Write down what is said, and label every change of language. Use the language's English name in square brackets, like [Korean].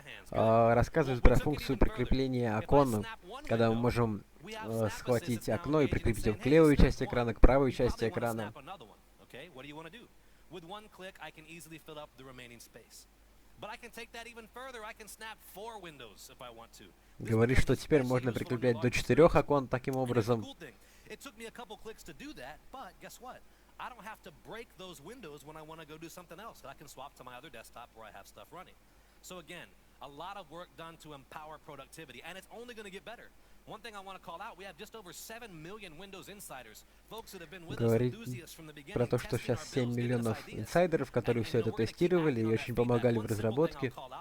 [Russian] Рассказывает про функцию прикрепления окон, когда мы можем схватить окно и прикрепить его к левой части экрана, к правой части экрана. [English] With one click, I can easily fill up the remaining space. But I can take that even further. I can snap 4 windows if I want to. [Russian] Говорит, что теперь можно прикреплять до 4 окон таким образом. [English] It took me a couple clicks to do that, but guess what? I don't have to break those windows when I want to go do something else. I can swap to my other desktop where I have stuff running. So again, a lot of work done to empower productivity, and it's only going to get better. One thing I want to call out, we have just over 7 million Windows insiders, folks that have been with us, enthusiasts from the beginning. [Russian] Про то, что сейчас 7 миллионов инсайдеров, которые все это тестировали и очень помогали в разработке.